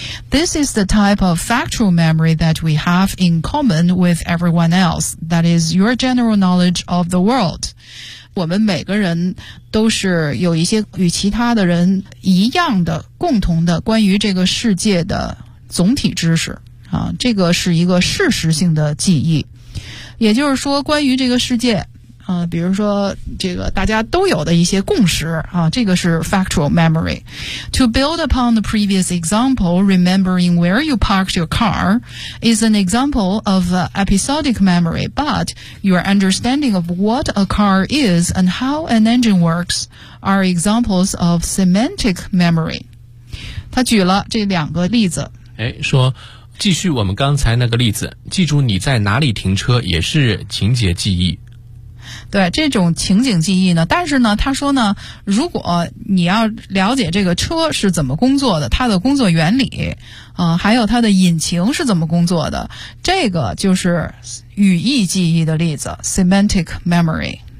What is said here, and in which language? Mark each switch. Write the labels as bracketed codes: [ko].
[en] This is the type of factual memory that we have in common with everyone else. That is your general knowledge of the world. [zh] 我们每个人都是有一些与其他的人一样的共同的关于这个世界的总体知识、这个是一个事实性的记忆，也就是说关于这个世界、比如说这个大家都有的一些共识、这个是 factual memory. [en] To build upon the previous example, remembering where you parked your car is an example of episodic memory, but your understanding of what a car is and how an engine works are examples of semantic memory. [zh] 他举了这两个例子。说继续我们刚才那个例子，记住你在哪里停车也是情节记忆。对，这种情景记忆呢，但是呢他说呢，如果你要了解这个车是怎么工作的，它的工作原理、还有它的引擎是怎么工作的，这个就是语义记忆的例子 semantic memory。